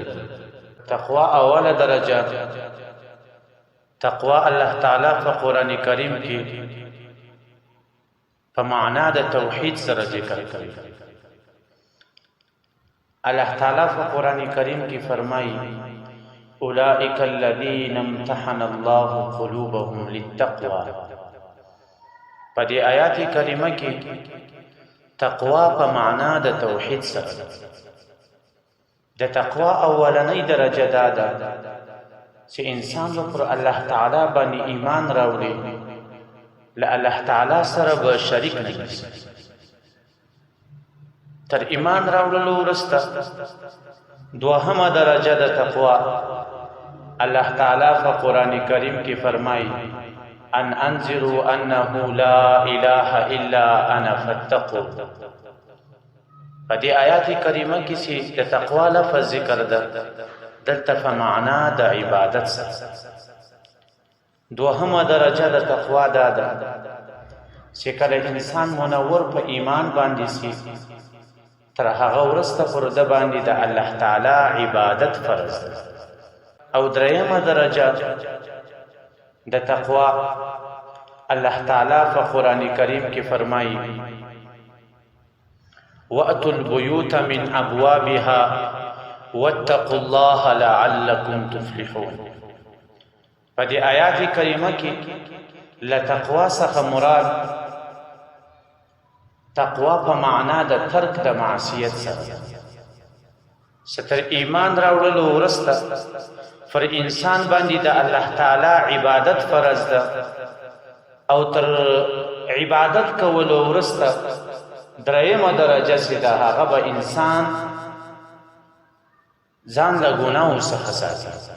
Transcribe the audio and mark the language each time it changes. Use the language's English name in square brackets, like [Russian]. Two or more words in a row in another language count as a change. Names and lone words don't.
[Pashto] تقوا اوله درجه، تقوا الله تعالی په قرآن کریم کې په معنا د توحید سره ذکر کوي. الله تعالی په قرآن کریم کې فرمایي [Arabic] اولئک الذین امتحن الله قلوبهم للتقوى. [Pashto] په دې آیات کریمه کې تقوا په معنا د توحید سره. د تقوا اولنۍ درجه دا ده چې انسان پر الله تعالی باندې ایمان راوړي، له الله تعالی سره به شریک نه وي. تر ایمان راوړلو وروسته دوهمه درجه د تقوا الله تعالی په قرآن کریم کې فرمایي [Arabic] ان انذروا انه لا اله الا انا فاتقوا. [Pashto] په دې آیات کریمه کې چې د تقوا لفظ ذکر ده، دلته په معنا د عبادت سره. دوهمه درجه د تقوا دا ده چې کله انسان منور په ایمان باندې سي، تر هغه وروسته پر ده باندې د الله تعالی عبادت فرض ده. او دریمه درجه د تقوا الله تعالی په قرآن کریم کې فرمایي [Arabic] وَأْتُوا الْبُيُوتَ مِنْ أَبْوَابِهَا وَاتَّقُوا اللَّهَ لَعَلَّكُمْ تُفْلِحُونَ. [Pashto] په دې آیات کریمه کې له تقوا څخه مراد تقوا په معنا د ترک د معصیت سره. ستر ایمان راوړلو وروسته پر انسان باندې د الله تعالی عبادت فرض ده، او تر عبادت کولو وروسته دریمه درجه چې ده هغه به انسان ځان له ګناهو څخه ساتي.